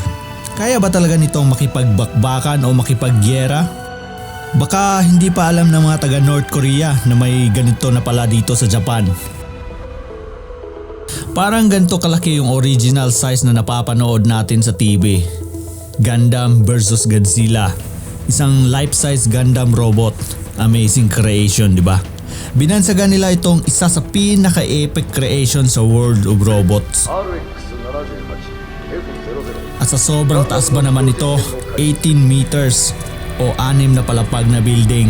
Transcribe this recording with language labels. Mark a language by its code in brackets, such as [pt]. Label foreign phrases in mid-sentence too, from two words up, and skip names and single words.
[tl] Kaya ba talaga nitong makipagbakbakan o makipagyera? Baka hindi pa alam ng mga taga North Korea na may ganito na pala dito sa Japan. Parang ganito kalaki yung [en] original size [tl] na napapanood natin sa TV. Gundam vs Godzilla. Isang [en] life-size Gundam robot. Amazing creation, [tl] di ba? Binansagan nila itong isa sa pinaka- [en] epic creation [tl] sa World of Robots. At sa sobrang taas ba naman ito, 18 meters o 6 na palapag na building.